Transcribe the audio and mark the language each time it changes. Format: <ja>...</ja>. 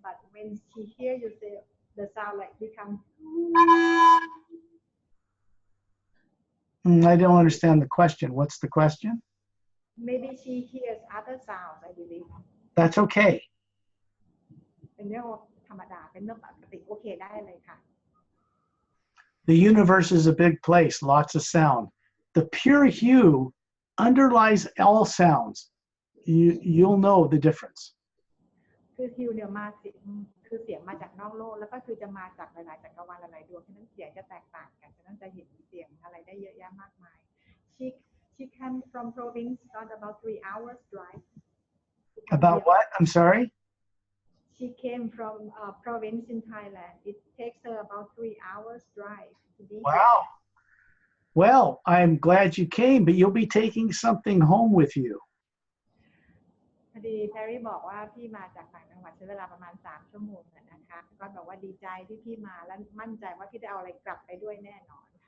<en>But when she hear you say the sound like become I don't understand the question. What's the question? Maybe she hears other sounds, I believe. That's okay.</en> <th>เป็นเรื่องธรรมดาเป็นเรื่องปกติโอเคได้เลยค่ะ</th> <en>The universe is a big place, lots of sound. The pure hue underlies all sounds. You'll know the difference.</en> <th>คือฮิวเนี่ยมาคือเสียงมาจากนอกโลกแล้วก็คือจะมาจากหลายๆจักรวาลหลายๆดวงฉะนั้นเสียงจะแตกต่างกันฉะนั้นจะเห็นเสียงอะไรได้เยอะแยะมากมาย</th> <en>She came from province on about 3 hours drive. About what? I'm sorry? She came from a province in Thailand. It takes her about 3 hours drive to be Wow. here. Well, I'm glad you came, but you'll be taking something home with you.</en> <th>พอดีแพรรี่บอกว่าพี่มาจากต่างจังหวัดใช้เวลาประมาณ3 ชั่วโมงนะคะก็บอกว่าดีใจที่พี่มาและมั่นใจว่าพี่ได้เอาอะไรกลับไปด้วยแน่นอน</th>